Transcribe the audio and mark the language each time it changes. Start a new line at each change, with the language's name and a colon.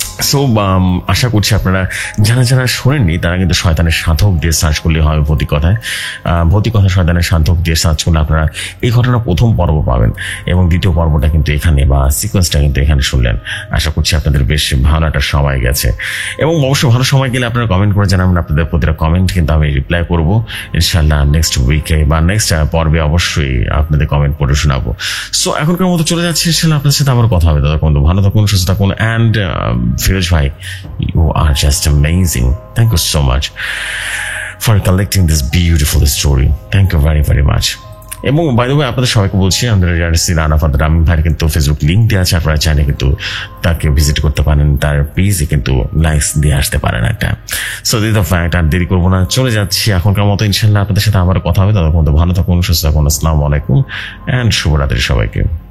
Bangla: So আশা করছি আপনারা যারা শোনেননি তারা কিন্তু শয়তানের সাধক দিয়ে সার্চ করলে হয় ভৌতিক কথায় শয়তানের সাধক দিয়ে সার্চ করলে আপনারা এই ঘটনার প্রথম পর্ব পাবেন এবং দ্বিতীয় পর্বটা কিন্তু এখানে, বা সিকোয়েন্সটা কিন্তু এখানে শুনলেন। আশা করছি আপনাদের বেশ ভালো একটা সময় গেছে এবং অবশ্যই ভালো সময় গেলে আপনারা কমেন্ট করে জানাবেন। আপনাদের প্রতিটা কমেন্ট কিন্তু আমি রিপ্লাই করবো ইনশাল্লাহ নেক্সট উইকে বা নেক্সট পর্বে অবশ্যই আপনাদের কমেন্ট পড়ে শোনাবো। সো এখনকার মতো চলে যাচ্ছে, ইনশাল্লাহ আপনাদের সাথে আমার কথা হবে। ততক্ষণ ভালো থাকুন, সুস্থ থাকুন।
English: And Firoj bhai, you are just amazing. Thank you so much for collecting this beautiful story. Thank you very, very much.
Bangla: এবং
English: by the way,
Bangla: আপনাদের সবাইকে বলছি, আমাদের ইয়াসির আরাফাত রামিম ভাইয়ের কিন্তু ফেসবুক লিঙ্ক দেওয়া আছে, আপনারা চাইলে কিন্তু তাকে ভিজিট করতে পারেন, তার পেজে কিন্তু লাইকস দিয়ে আসতে পারেন একটা।
English: so this the fact,
Bangla: আর দেরি করবো না, চলে যাচ্ছি এখনকার মতো। ইনশাল্লাহ আপনাদের সাথে আবার কথা হবে, ততক্ষণ ভালো থাকুন, সুস্থ থাকুন। আসসালামু আলাইকুম অ্যান্ড শুভরাত্রি সবাইকে।